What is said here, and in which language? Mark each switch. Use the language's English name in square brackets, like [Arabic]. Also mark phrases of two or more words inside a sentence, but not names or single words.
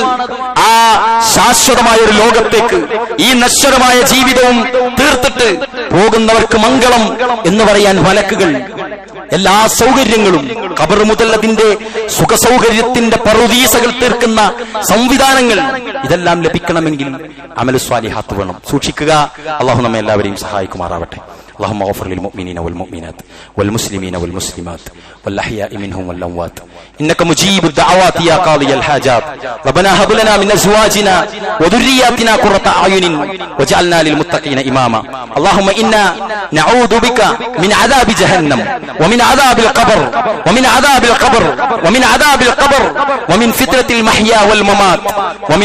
[Malayalam] ആ ശാശ്വതമായ ഒരു ലോകത്തേക്ക് ഈ നശ്വരമായ ജീവിതവും തീർത്തിട്ട് പോകുന്നവർക്ക് മംഗളം എന്ന് പറയാൻ മലക്കുകൾ, എല്ലാ സൗകര്യങ്ങളും, ഖബർ മുതൽ അതിന്റെ സുഖസൗകര്യത്തിന്റെ പറുദീസകൾ തീർക്കുന്ന സംവിധാനങ്ങൾ, ഇതെല്ലാം ലഭിക്കണമെങ്കിൽ [Arabic] عمل صالحات [Malayalam] വേണം. സൂക്ഷിക്കുക. അള്ളാഹു നമ്മെ എല്ലാവരെയും സഹായിക്കുമാറാവട്ടെ. [Arabic] اللهم اغفر للمؤمنين والمؤمنات والمسلمين والمسلمات والأحياء منهم والأموات إنك مجيب الدعوات يا قاضي الحاجات ربنا هب لنا من أزواجنا وذرياتنا قرة أعين واجعلنا للمتقين إماما اللهم إنا نعوذ بك من عذاب جهنم ومن عذاب القبر ومن عذاب القبر ومن عذاب القبر ومن فتنة المحيا والممات ومن